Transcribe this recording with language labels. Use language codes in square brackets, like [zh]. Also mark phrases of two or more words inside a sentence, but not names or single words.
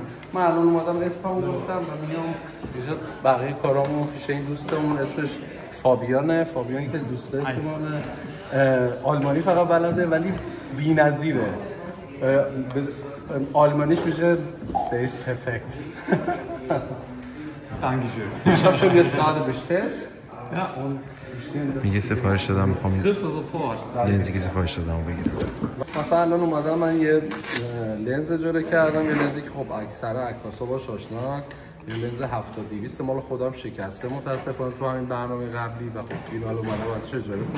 [fa] من الان اومدم اسممو گفتم و میام اینجا بقیه کارامو پیش این دوستمون، اسمش فابیانه که دوست دارمونه. آلمانی فقط بلده ولی بی‌نظیره. آلمانیش میشه [en] this perfect. [de] Dankeschön. Ich habe schon jetzt gerade bestellt. Ja, und [fa] میگه سفارش دادم، میخوام لنزی که سفارش دادم بگیرم. مثلا الان اومدم من یه لنز اجاره کردم، یه لنزی که خب اکثر عکاسا باش آشنان، یه لنز 70-200 مال خودم شکسته متاسفانه تو همین برنامه قبلی و خب این حالا اومدم ازش اجاره کنم.